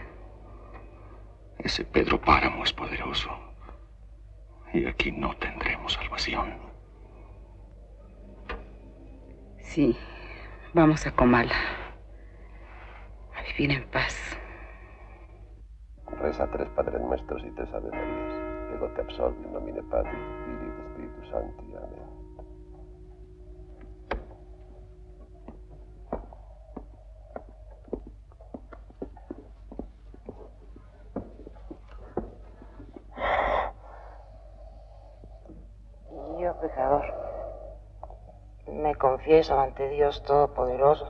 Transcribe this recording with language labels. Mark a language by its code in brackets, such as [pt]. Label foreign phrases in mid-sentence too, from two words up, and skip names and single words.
[es] Ese Pedro Páramo es poderoso. Y aquí no tendremos salvación. Sí, vamos a Comala. A vivir en paz. Reza 3 Padres Nuestros y 3 Ave Marías. [la] Ego te absolvi in nomine Patris, Filii et Spiritus Sancti. [es] Amén. Yo, pecador, me confieso ante Dios Todopoderoso.